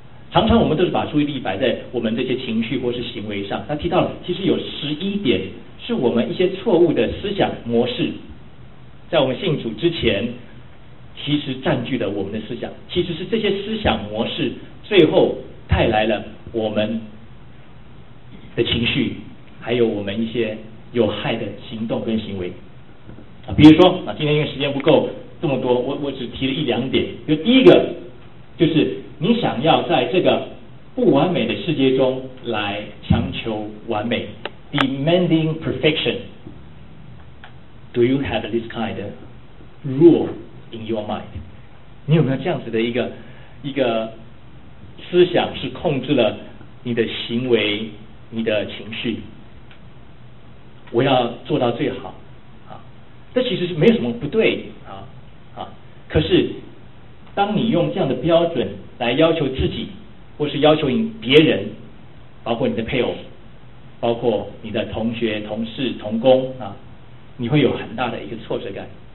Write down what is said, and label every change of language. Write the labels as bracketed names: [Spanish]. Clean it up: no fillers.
[Chinese] 常常我们都是把注意力摆在我们这些情绪或是行为上，他提到了其实有11点是我们一些错误的思想模式，在我们信主之前其实占据了我们的思想，其实是这些思想模式最后带来了我们的情绪，还有我们一些有害的行动跟行为啊。比如说啊，今天因为时间不够这么多，我只提了一两点。就第一个，就是你想要在这个不完美的世界中来强求完美， demanding perfection。 [English] Do you have this kind of rule in your mind? [Chinese] 你有没有这样子的一个思想是控制了你的行为、你的情绪？我要做到最好啊！这其实是没有什么不对啊！可是当你用这样的标准来要求自己，或是要求你别人，包括你的配偶，包括你的同学、同事、同工啊，你会有很大的一个挫折感。